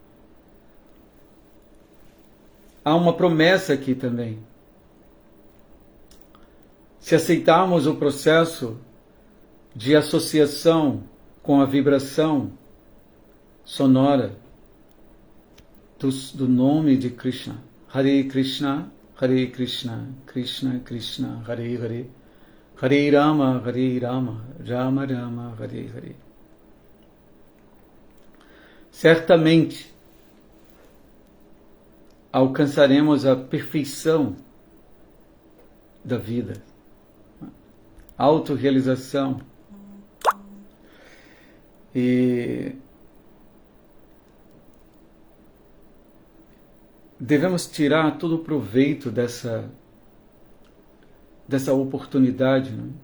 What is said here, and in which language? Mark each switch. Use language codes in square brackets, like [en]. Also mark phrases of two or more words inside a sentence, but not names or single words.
[pt] Há uma promessa aqui também. Se aceitarmos o processo de associação com a vibração sonora do nome de Krishna, Hare Krishna, Krishna Krishna, Hare Hare, Hare Rama, Rama Rama, Hare Hare. Certamente alcançaremos a perfeição da vida, autorrealização. E devemos tirar todo o proveito dessa oportunidade, né?